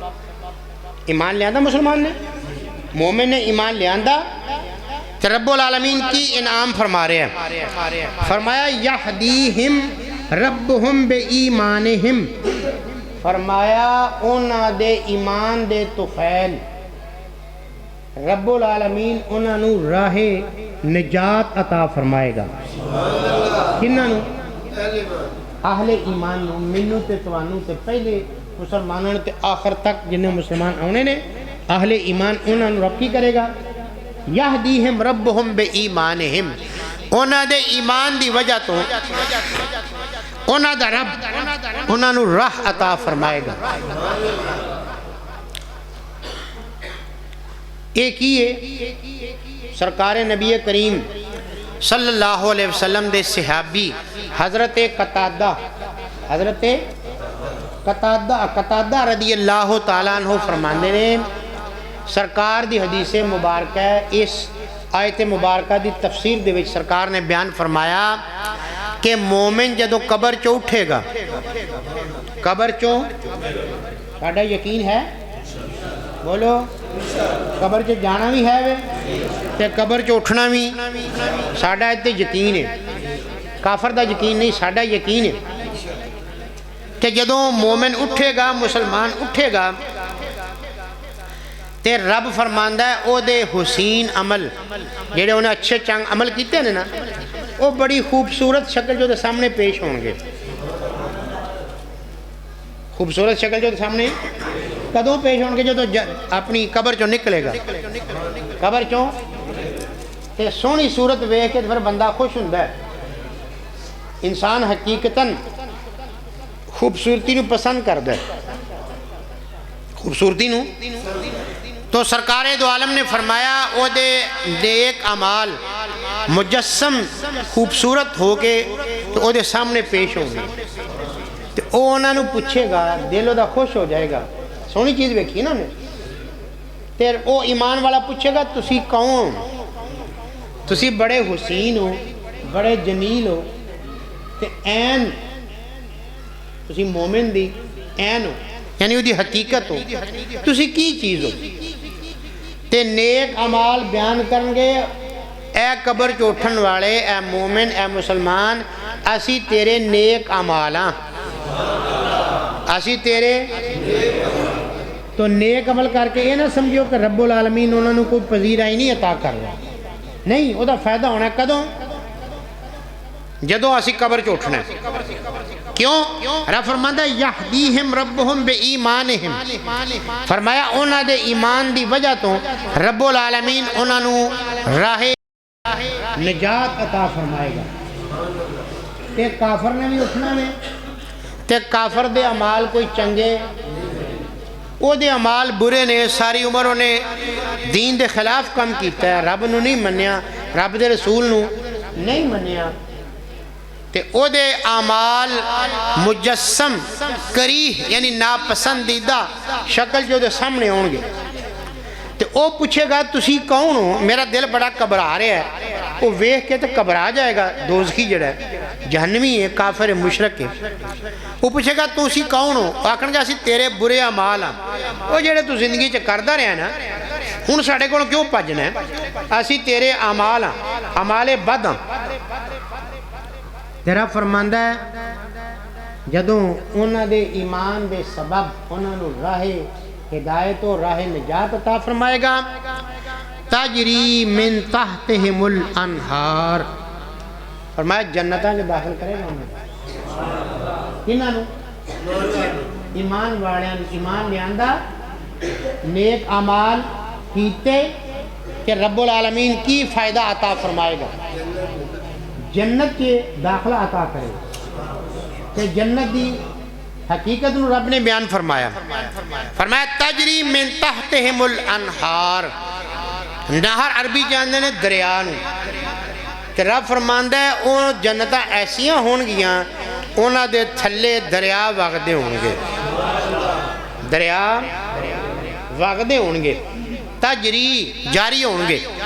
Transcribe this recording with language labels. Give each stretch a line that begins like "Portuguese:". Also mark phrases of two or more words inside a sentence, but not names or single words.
Punjabi: ایمان لے آندہ مسلمان نے، مومن نے ایمان لے آندہ، تو رب العالمین کی انعام فرما رہے ہیں. فرمایا
Arabic: یہدیہم ربہم بے ایمانہم،
Punjabi: فرمایا اونا دے ایمان دے طفیل رب العالمین انہوں راہ نجات عطا فرمائے گا. کنہاں اہل ایمان نو، مینوں تے توانوں تے پہلے مسلمانوں تے آخر تک جنہیں مسلمان آنے نے اہل ایمان انہاں نو رب کی کرے گا
Arabic: یہدیہم ربہم بے ایمانہم،
Punjabi: انہاں دے ایمان دی وجہ تو انہاں دا رب انہاں نو راہ عطا فرمائے گا۔ ایک ہی ہے سرکار نبی کریم
Arabic: صلی اللہ علیہ وسلم
Punjabi: دے صحابی حضرت قتادہ
Arabic: رضی اللہ تعالیٰ عنہ
Punjabi: فرماندے نے، سرکار دی حدیث مبارکہ اس آیت مبارکہ دی تفسیر دے وچ سرکار نے بیان فرمایا کہ مومن جدو قبر چو اٹھے گا، قبر چو ساڈا یقین ہے، بولو قبر چ جانا بھی ہے تے قبر چ اٹھنا بھی ساڈا تے یقین ہے، کافر دا یقین نہیں، ساڈا یقین ہے کہ جدوں مومن اٹھے گا، مسلمان اٹھے گا تے رب فرماندا ہے او دے حسین عمل جڑے انہیں اچھے چنگ عمل کیتے ہیں نا، وہ بڑی خوبصورت شکل جو دے سامنے پیش ہوں گے۔ خوبصورت شکل جو دے سامنے کدوں پیش ہوں گے؟ جو اپنی قبر چوں نکلے گا، قبر چوں تے سونی صورت ویکھ کے پھر بندہ خوش ہوندا ہے۔ انسان حقیقتاً خوبصورتی نو پسند کردا ہے، خوبصورتی نو۔ تو سرکار دو عالم نے فرمایا او دے نیک اعمال مجسم خوبصورت ہو کے تو او دے سامنے پیش ہوں گے، تو او انہاں نو پوچھے گا، دل دا خوش ہو جائے گا، سونی چیز ویکھی نا نے، پھر او ایمان والا پوچھے گا تسی کون؟ تسی بڑے حسین ہو، بڑے جمیل ہو، تے این تسی مومن دی این ہو، یعنی وہ دی حقیقت ہو، تسی کی چیز ہو؟ تے نیک اعمال بیان کرنگے، اے قبر چ اٹھن والے، اے مومن، اے مسلمان، اسی تیرے نیک اعمال ہاں، اسی تیرے تو نیک عمل کر کے
Urdu: یہ نہ سمجھو کہ رب العالمین انہوں نے کوئی پذیرائی نہیں عطا کر رہا،
Punjabi: نہیں، وہ دا فائدہ ہونا ہے کدوں؟ جدوں اسی قبر چ اٹھنا ہے۔ کیوں؟ رب فرماتا ہے
Arabic: یہدیہم ربہم بے ایمانہم،
Punjabi: فرمایا انہاں دے ایمان دی وجہ تو رب العالمین انہاں نو راہ نجات عطا فرمائے گا۔ تے کافر نے بھی اٹھنا میں، تے کافر دے اعمال کوئی چنگے، او دے اعمال برے نے، ساری عمر انہیں دین دے خلاف کم کیتا ہے، رب نو نہیں منیا، رب دے رسول نو نہیں منیا، تے او دے اعمال مجسم کریہ یعنی ناپسندیدہ شکل جو دے سامنے ہوں گے، تے او پوچھے گا تسی کون ہو؟
Urdu: میرا دل بڑا گھبرا رہا ہے،
Punjabi: وہ ویکھ کے تو گھبرا جائے گا، دوزخی جڑا ہے، جہنمی ہے، کافر ہے، مشرک ہے۔ وہ پوچھے گا تسی کون ہو؟ آکھن گا اسی تیرے برے اعمال ہاں، وہ جڑے تو زندگی چ کردا رہیا نا، ہن ساڈے کول کیوں بھجنا ہے؟ اسی تیرے اعمال ہاں، اعمال بد ہاں۔ تیرا فرماندا ہے جدوں انہاں دے ایمان دے سبب انہاں نو راہ ہدایت و راہ نجات عطا فرمائے گا،
Arabic: تجری من تحتہم الانہار،
Punjabi: فرمایا جنتاں جو داخل کرے گا انہاں کنہاں نو؟ ایمان والیاں، ایمان لیاندا، نیک اعمال کیتے کہ رب العالمین کی فائدہ عطا فرمائے گا، جنت کے داخلہ عطا کرے گا۔ کہ جنت دی حقیقت نو رب نے بیان فرمایا، فرمایا
Arabic: تجری من تحتہم الانہار،
Punjabi: نہر عربی جاندے نے دریا نو، کہ رب فرماندا ہے او جنتاں ایسیاں ہون گیاں انہاں دے تھلے دریا وگدے ہون گے، دریا وگدے ہون گے، تجری جاری ہون گے،